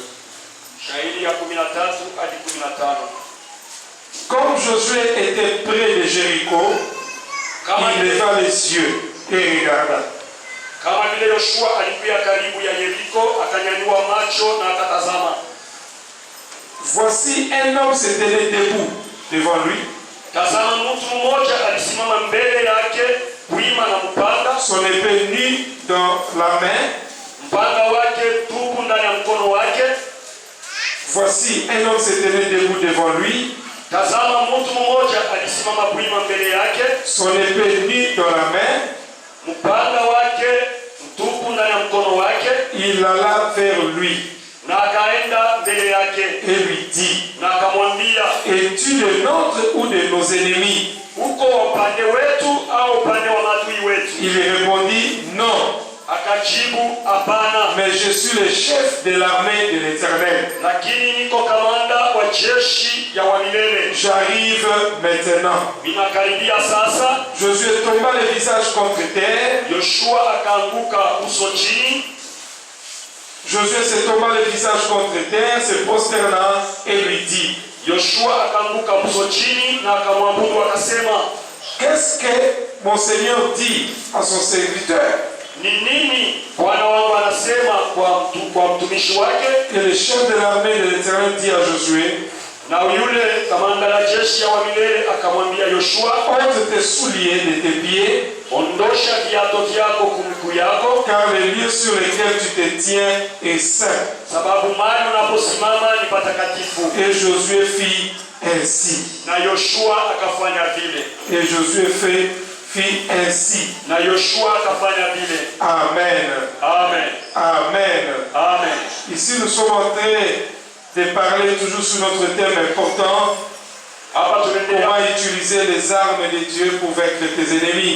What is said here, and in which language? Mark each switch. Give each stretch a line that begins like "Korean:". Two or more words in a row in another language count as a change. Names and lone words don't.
Swahili: Shahidi ya 13 hadi 15.
French: Comme Josué était près de Jéricho, il leva les yeux et regarda.
Swahili: Kama vile Yoshua alikuwa karibu ya Yeriko, akanyanyua macho na akatazama.
French: Voici un homme se tenait debout devant lui.
Swahili: Tazama, mtu mmoja alisimama mbele yake, wima na mpanga.
French: Son épée nue dans la main.
Swahili: Mpanga wake tupu ndani ya mkono wake.
French: Voici un homme se tenait debout devant lui.
Swahili: Tazama, mtu mmoja alisimama wima mbele yake.
French: Son épée nue dans la main.
Swahili: Mpanga wake tupu ndani ya mkono wake.
French: Il alla vers lui.
Swahili: Na akaenda mbele yake.
French: Et lui dit.
Swahili: Na akamwambia,
French: es-tu le nôtre ou de nos ennemis?
Swahili: Uko upande wetu au upande wa maadui wetu?
French: Il répondit non.
Swahili: Akajibu, hapana.
French: Mais je suis le chef de l'armée de l'Éternel.
Swahili: Lakini niko kamanda wa jeshi ya wa milele.
French: J'arrive maintenant.
Swahili: Ninakaribia sasa.
French: Josué tomba le visage contre terre.
Swahili: Yoshua akaanguka uso chini.
French: Josué se tomba le visage contre terre, se prosternant et lui dit.
Swahili: Yoshua akaanguka uso chini na akamwabudu akasema,
French: qu'est-ce que mon Seigneur dit à son serviteur?
Swahili: Ni nini Bwana wangu anasema kwa mtumishi wake?
French: Et le chef de l'armée de l'Éternel dit à Josué.
Swahili: Na yule kamanda la jeshi ya wa milele akamwambia Yoshua,
French: ôte tes souliers de tes pieds,
Swahili: ondosha viatu vyako kumiguu yako,
French: car le lieu sur lequel tu te tiens est saint.
Swahili: Sababu mahali unaposimama ni patakatifu.
French: Et Josué fit ainsi.
Swahili: Na Yoshua akafanya vile.
French: Et Josué fit ainsi.
Swahili: Na Yoshua akafanya vile. Amen. Amen. Amen. Amen.
French: Ici nous sommes en train de parler toujours sur notre thème important. Comment utiliser les armes de Dieu pour vaincre tes ennemis.